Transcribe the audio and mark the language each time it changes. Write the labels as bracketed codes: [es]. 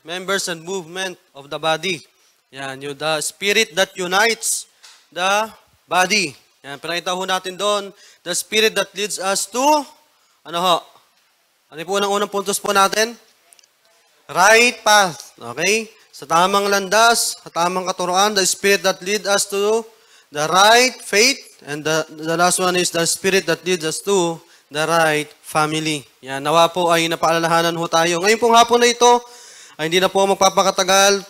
[en] Members and movement of the body. Yan. Yung the spirit that unites the body. [tl] Yan, pinakita ho natin doon, [en] the spirit that leads us to, [tl] ano ho? Ano po ang unang puntos po natin? [en] Right path. Okay? [tl] Sa tamang landas, sa tamang katuruan, [en] the spirit that leads us to the right faith, and the last one is the spirit that leads us to the right family. [tl] Yan, nawa po ay napaalalahanan ho tayo. Ngayon pong hapon na ito, ay hindi na po magpapakatagal.